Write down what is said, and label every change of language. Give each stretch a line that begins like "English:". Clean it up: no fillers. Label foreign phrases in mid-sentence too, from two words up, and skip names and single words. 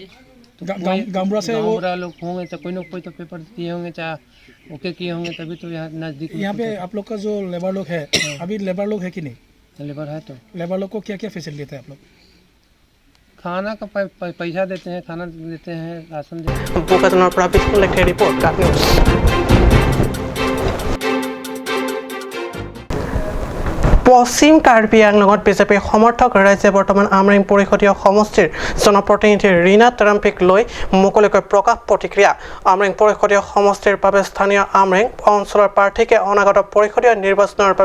Hindi: गामरा से वो लोग होंगे तो कोई ना कोई तो पेपर दिए होंगे चाहे ओके किए होंगे तभी तो यहाँ नज़दीक यहाँ पे आप लोग का जो लेबर लोग है अभी लेबर लोग है कि नहीं लेबर है तो लेबर लोग को क्या क्या फैसिलिटी देते हैं आप लोग खाना का पैसा देते हैं खाना देते हैं राशन देते हैं
Assamese: বোকাজানৰ পৰা বিস্কুল লেখে ৰিপৰ্ট কাট নিউজ পশ্চিম কাৰ্বি আংলঙত বিজেপিৰ সমৰ্থক ৰাইজে বৰ্তমান আমৰিং পৰিষদীয় সমষ্টিৰ জনপ্ৰতিনিধি ৰীনা তাৰাম্পিক লৈ মুকলিকৈ প্ৰকাশ প্ৰতিক্ৰিয়া আমৰিং পৰিষদীয় সমষ্টিৰ বাবে স্থানীয় আমৰিং অঞ্চলৰ প্ৰাৰ্থীকে অনাগত পৰিষদীয় নিৰ্বাচনৰ বাবে